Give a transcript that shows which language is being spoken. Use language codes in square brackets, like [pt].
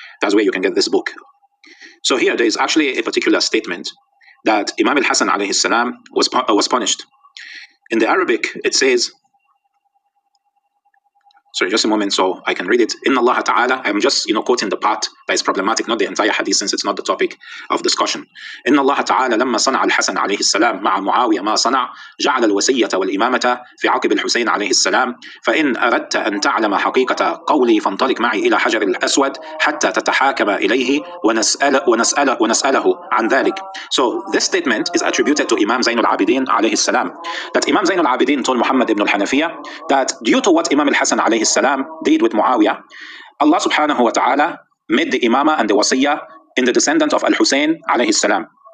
[en] That's where you can get this book. So here there is actually a particular statement that Imam al-Hassan alayhi salam was punished. In the Arabic, it says, sorry, just a moment so I can read it. [ar] Inna Allah Ta'ala, [en] I'm just quoting the part that is problematic, not the entire hadith, since it's not the topic of discussion. [ar] Inna Allah Ta'ala لما صنع الحسن عليه السلام مع معاوية ما صنع جعل الوصية والإمامة في عقب الحسين عليه السلام فإن أردت أن تعلم حقيقة قولي فانطلق معي إلى حجر الأسود حتى تتحاكم إليه ونسأله عن ذلك. [en] So this statement is attributed to Imam Zayn al-Abidin alayhi salam, that Imam Zayn al-Abidin told Muhammad ibn al-Hanafiya that due to what Imam al-Hassan alayhi salam did with Muawiyah, Allah subhanahu wa ta'ala made the Imamah and the Wasiyah in the descendant of al-Hussein alayhi salam.